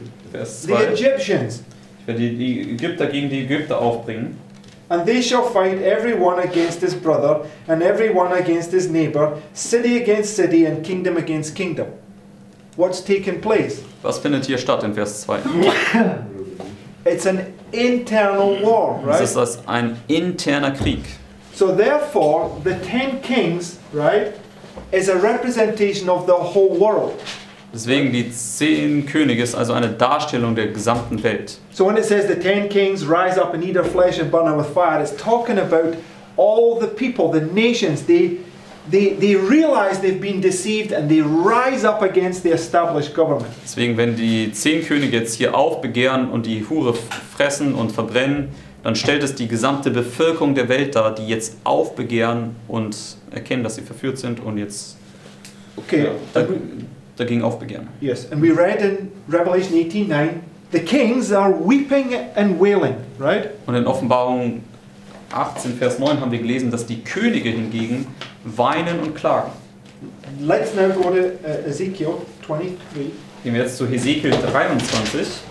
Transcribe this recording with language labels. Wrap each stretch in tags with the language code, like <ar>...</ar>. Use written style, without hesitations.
<de>Vers</de> <en>The</en> <de>2.</de> <en>Egyptians.</en> <de>Ich werde die Ägypter gegen die Ägypter aufbringen.</de> <en>And they shall fight every one against his brother, and every one against his neighbor, city against city, and kingdom against kingdom. What's taken place?</en> <de>Was findet hier statt in Vers 2?</de> <en>It's an internal war,</en> <de>Es</de> <en>right?</en> <de>ist das ein interner Krieg.</de> <en>So therefore, the 10 kings, right, is a representation of the whole world.</en> <de>Deswegen die 10 Könige ist also eine Darstellung der gesamten Welt.</de> <en>So when it says the 10 kings rise up and eat their flesh and burn it with fire, it's talking about all the people, the nations. They realize they've been deceived and they rise up against the established government.</en> <de>Deswegen, wenn die 10 Könige jetzt hier aufbegehren und die Hure fressen und verbrennen, dann stellt es die gesamte Bevölkerung der Welt dar, die jetzt aufbegehren und erkennen, dass sie verführt sind und jetzt</de> <en>Okay.</en> <de>dagegen aufbegehren.</de> <en>Yes, and we read in Revelation 18:9, the kings are weeping and wailing, right?</en> <de>Und in Offenbarung 18, Vers 9 haben wir gelesen, dass die Könige hingegen weinen und klagen.</de> <en>Let's now go to Ezekiel 23.</en> <de>Gehen wir jetzt zu Hesekiel 23.</de>